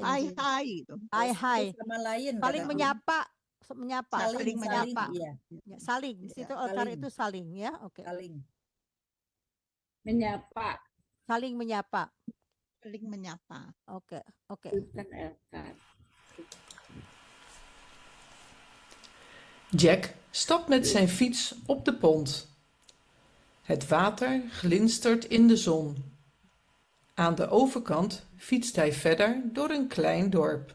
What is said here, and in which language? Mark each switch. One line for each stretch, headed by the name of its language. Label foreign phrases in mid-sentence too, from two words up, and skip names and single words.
Indonesian: Hai Inggris? hai itu. Hai. Sama lain. Saling kata- menyapa. Saling menyapa. Iya, Ya, saling. Di situ elkar saling. itu saling ya. Oke. saling. Menyapa. Saling menyapa. Saling menyapa. Oke. Bukan Elkar.
Dutch: Jack stapt met zijn fiets op de pont. Het water glinstert in de zon. Aan de overkant fietst hij verder door een klein dorp.